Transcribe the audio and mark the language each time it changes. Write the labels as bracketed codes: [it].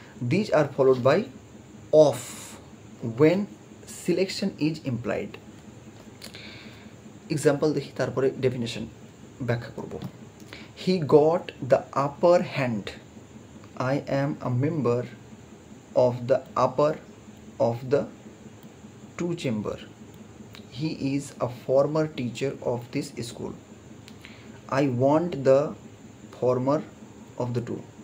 [en] These are followed by of when selection is implied. [bn] Example দেখি, তারপরে definition ব্যাখ্যা করব। [en] He got the upper hand, I am a member of the upper of the two chamber. He is a former teacher of this school. I want the former of the two.